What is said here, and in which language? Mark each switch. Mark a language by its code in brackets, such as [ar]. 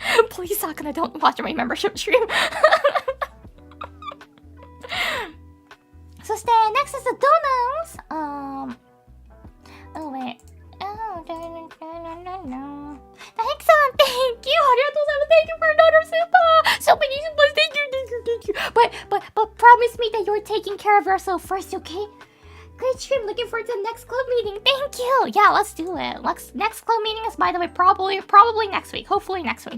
[en] Please, Sakuna, don't watch my membership stream. [ja] そして [en] next is the donuts. Oh wait. Oh, the Hex on, thank you. [ja] ありがとうございます。 [en] Thank you for another super. So many supers. Thank you. But promise me that you're taking care of yourself first, okay? Great stream. Looking forward to the next club meeting. Thank you. Yeah, let's do it. Next club meeting is, by the way, probably next week. Hopefully next week.